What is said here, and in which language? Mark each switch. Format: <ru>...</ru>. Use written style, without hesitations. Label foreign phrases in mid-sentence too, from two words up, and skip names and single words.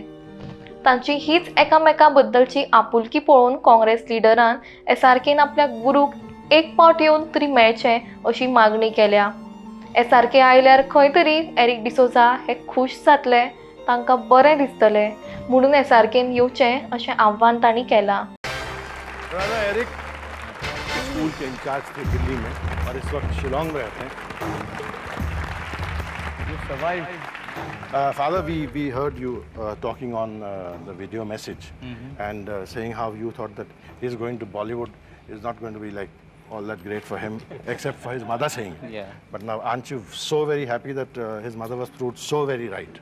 <kok>तांची हीच एकामेका बद्दलची आपुलकी पळोवन काँग्रेस लिडरान एसआरकेन आपल्या गुरूक एक पावट येवन तरी मेळचें अशी मागणी केल्या. एसआरके आयल्यार खंय तरी एरिक डिसोजा हे खूश जातले, तांकां बरें दिसतलें म्हणून एसआरकेन येवचें अशें आव्हान तांणी केलां.</kok> <hi>एरिक स्कूल के इंचार्ज थे दिल्ली में और इस वक्त शिलोंग में रहते हैं.</hi> <en>You survived. Father, we heard you talking on the video message and saying how you thought that he's going to Bollywood is not going to be like all that great for him, except for his mother saying. Yeah. But now, aren't you so very happy that his mother was proved so very right?</en>